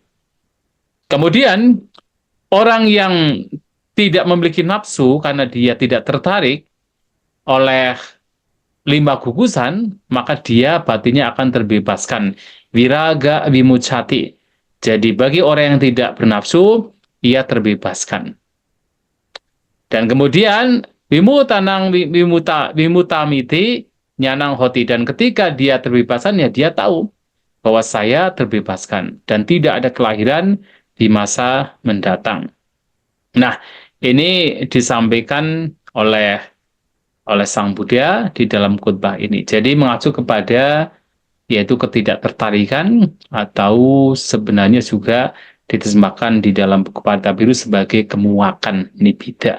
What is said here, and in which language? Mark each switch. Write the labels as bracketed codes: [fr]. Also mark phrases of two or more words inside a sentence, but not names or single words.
[id] Kemudian orang yang tidak memiliki nafsu karena dia tidak tertarik oleh lima gugusan, maka dia batinnya akan terbebaskan. [pi] Viraga vimucati. [id] Jadi bagi orang yang tidak bernafsu, ia terbebaskan. [pi] Dan kemudian wimutamiti nyanang hoti, [id] dan ketika dia terbebaskan, ya dia tahu bahwa saya terbebaskan dan tidak ada kelahiran di masa mendatang. Nah, ini disampaikan oleh Sang Buddha di dalam khutbah ini. Jadi mengacu kepada yaitu ketidaktertarikan, atau sebenarnya juga diterjemahkan di dalam buku Parda Biru sebagai kemuakan nibida.